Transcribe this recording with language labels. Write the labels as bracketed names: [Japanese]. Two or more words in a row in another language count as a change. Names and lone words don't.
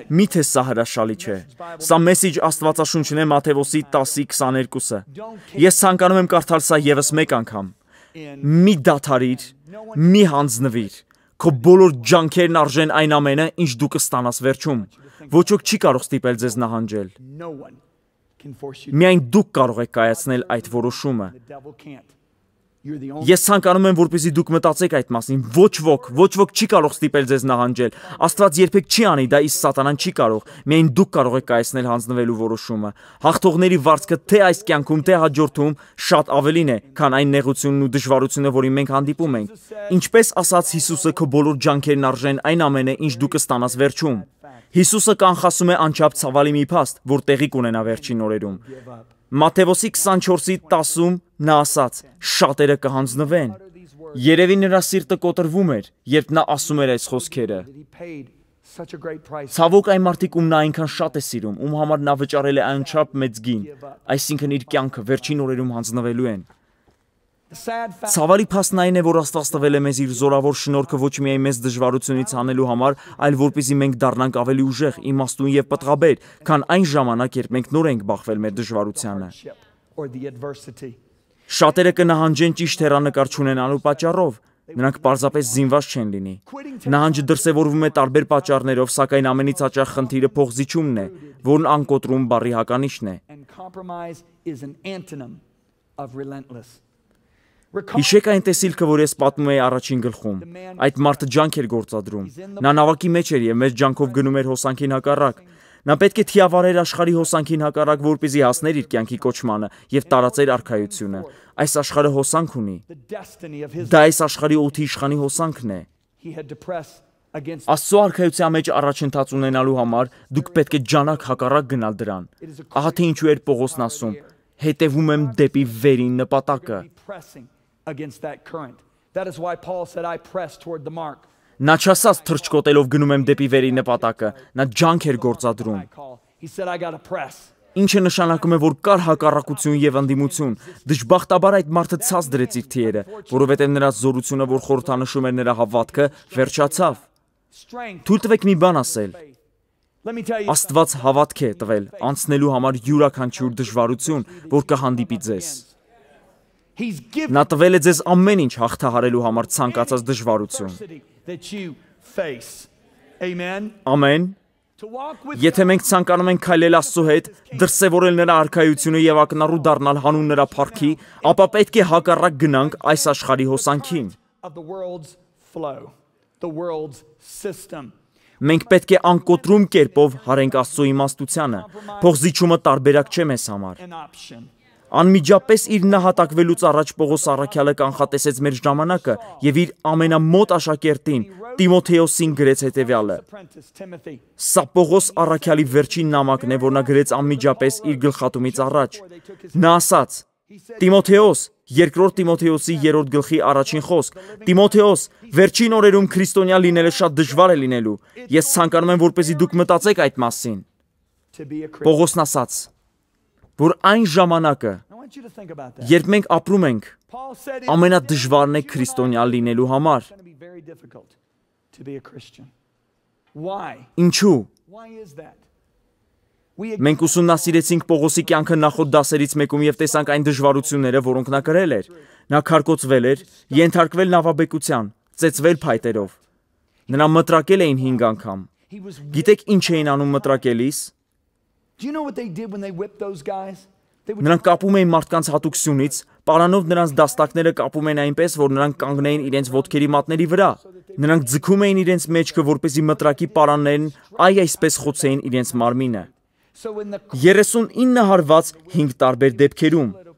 [Armenian] Միթե սա հրաշալի չէ։ Սա Մեսիջ Աստվածաշունչն է Մատթեոսի 10:22-ը։ Ես ցանկանում եմ կարդալ սա եւս մեկ անգամ։ Մի դադարիր, մի հանձնվիր։ Քո բոլոր ջանքերն արժեն այն ամենը, ինչ դու կստանաս վերջում։ Ոչ ոք չի կարող ստիպել ձեզ նահանջել։ [English] No one can force you. [Armenian] Միայն դուք կարող եք կայացնել այդ որոշումը։ [English] The devil can't. You're the only. [Armenian] Ես ցանկանում եմ, որպեսզի դուք մտածեք այդ մասին։ Ոչ ոք չի կարող ստիպել ձեզ նահանջել։ Աստված երբեք չի անի դա, իսկ սատանան չի կարող։ Միայն դուք կարող եք կայացնել հանձնվելու որոշումը։ Հաղթողների վարձքը թե այս կյանքում, թե հաջորդում շատ ավելին է, քան այն նեղությունն ու դժվարությունը, որին մենք հանդիպում ենք։ Ինչպես ասաց Հիսուսը, քո բոլոր ջանքերն արժեն այն ամենը, ինչ դու կստանաս վերջում։ Հիսուսը կանխասում է անչափ ցավալի մի փաստ, որ տեղի կունենա վերջին օրերում։ Մատթեոսի 24:10-ում նա ասաց. շատերը կհանձնվեն։ Երևի նրա սիրտը կոտրվում էր, երբ նա ասում էր այս խոսքերը։ [English] That he paid such a great price. [Armenian] Ցավոք այն մարդիկ, ում նա այնքան շատ է սիրում, ում համար նա վճարել է անչափ մեծ գին, այսինքն իր կյանքը վերջին օրերում հանձնվելու են։ [English] The sad fact. [Armenian] Ցավալի փաստն այն է, որ Աստված տվել է մեզ իր զորավոր շնորհքը ոչ միայն մեզ դժվարությունից հանելու համար, այլ որպեսզի մենք դառնանք ավելի ուժեղ, իմաստուն եւ պտղաբեր, քան այն ժամանակ, երբ մենք նոր ենք բախվել մեր դժվարությանը։ [English] Or the adversity. [Armenian] Շատերը կնահանջեն ճիշտ հեռանկար չունենալու պատճառով, նրանք պարզապես զինված չեն լինի։ Նահանջը դրսևորվում է տարբեր պատճառներով, սակայն ամենից հաճախ խնդիրը փոխզիջումն է, որն անկոտրում բառի հականիշն է։ [English] And compromise is an antonym of relentless. [Armenian] Հիշեք այն տեսիլքը, որ ես պատմում էի առաջին գլխում։ Այդ մարդը ջանք էր գործադրում։ Նա նավակի մեջ էր եւ մեծ ջանքով գնում էր հոսանքին հակառակ։ Նա պետք է թիավարեր աշխարհի հոսանքին հակառակ, որպեսզի հասներ իր կյանքի կոչմանը եւ տարածեր արքայությունը։ Այս աշխարհը հոսանք ունի։ [English] The destiny of his. [Armenian] Դա այս աշխարհի օդի իշխանի հոսանքն է։ [English] He had to press against. [Armenian] Աստծո արքայության մեջ առաջընթաց ունենալու համար դուք պետք է ջանակ հակառակ գնալ դրան։ Ահա թե ինչու էր Պողոսն ասում. հետևում եմ դեպի վերին նպատակը։ [English] Be pressing against that current. That is why Paul said, I press toward the mark. [Armenian] Նա չասաց թրջկոտելով գնում եմ դեպի վերին նպատակը, նա ջանք էր գործադրում։ [English] I call. He said, I got to press. [Armenian] Ինչը նշանակում է, որ կար հակառակություն եւ ընդդիմություն։ Դժբախտաբար այդ մարդը ցած դրեց իր թիերը, որովհետեւ նրա զորությունը, որ խորհրդանշում էր նրա հավատքը, վերջացավ։ [English] Strength. [Armenian] Թույլ տվեք մի բան ասել։ [English] Let me tell you. [Armenian] Աստված հավատք է տվել անցնելու համար յուրաքանչյուր դժվարություն, որ կհանդիպի ձեզ։ [English] He's given [Armenian] Նա տվել է ձեզ ամեն ինչ հաղթահարելու համար ցանկացած դժվարություն։ [English] adversity that you face. Amen. [Armenian] Ամեն։ [English] To walk with [Armenian] Եթե մենք ցանկանում ենք քայլել Աստծո հետ, դրսևորել նրա արքայությունը եւ ակնառու դառնալ հանուն նրա փառքի, ապա պետք է հակառակ գնանք այս աշխարհի հոսանքին։ [English] of the world's flow, the world's system. [Armenian] Մենք պետք է անկոտրում կերպով հարենք Աստծո իմաստությանը։ Փոխզիջումը տարբերակ չէ մեզ համար։ [English] An option. [Armenian] Անմիջապես իր նահատակվելուց առաջ Պողոս առաքյալը կանխատեսեց մեր ժամանակը եւ իր ամենամոտ աշակերտին Տիմոթեոսին գրեց հետեւյալը. [English] Apprentice Timothy. [Armenian] Սա Պողոս առաքյալի վերջին նամակն է, որ նա գրեց անմիջապես իր գլխատումից առաջ։ Նա ասաց. Տիմոթեոս, երկրորդ Տիմոթեոսի 3-րդ գլխի առաջին խոսք։ Տիմոթեոս, վերջին օրերում քրիստոնյա լինելը շատ դժվար է լինելու։ Ես ցանկանում եմ, որպեսզի դուք մտածեք այդ մասին։ [English] To be a Christian. [Armenian] Պողոսն ասաց, որ այն ժամանակը, [English] I want you to think about that. [Armenian] երբ մենք ապրում ենք, [English] Paul said it's [Armenian] ամենադժվարն է քրիստոնյա լինելու համար։ [English] going to be very difficult to be a Christian. Why? [Armenian] Ինչու։ [English] Why is that? We [Armenian] Մենք ուսումնասիրեցինք Պողոսի կյանքը նախորդ դասերից մեկում եւ տեսանք այն դժվարությունները, որոնք նա կրել էր։ Նա քարկոծվել էր, ենթարկվել նավաբեկության, ծեծվել փայտերով։ Նրան մտրակել էին 5 անգամ։ Գիտեք ինչ էին անում մտրակելիս։ Նրանք կապում էին մարդկանց հատուկ սյունից, պարանով նրանց դաստակները կապում էին այնպես, որ նրանք կանգնեին իրենց ոտքերի մատների վրա։ Նրանք ձգում էին իրենց մեջքը, որպեսզի մտրակի պարաններն այսպես խոցեին իրենց մարմինը։ 39 հարված 5 տարբեր դեպքերում։